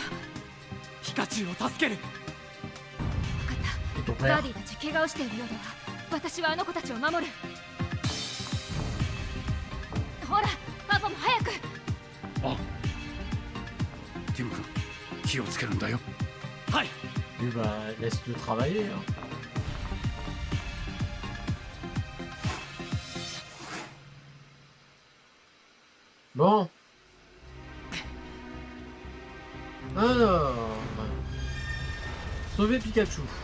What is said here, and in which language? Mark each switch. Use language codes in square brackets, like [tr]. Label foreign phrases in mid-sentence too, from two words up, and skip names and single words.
[ja] ピカチュウを助ける。分かった。ガーディたち怪我をしているようだわ。私はあの子たちを守る。ほらパパも早く。あ、ティム君、気をつけるんだよ。はい。 [fr] Lui, bah, laisse-le travailler. Hein. Bon. Alors. Sauver Pikachu.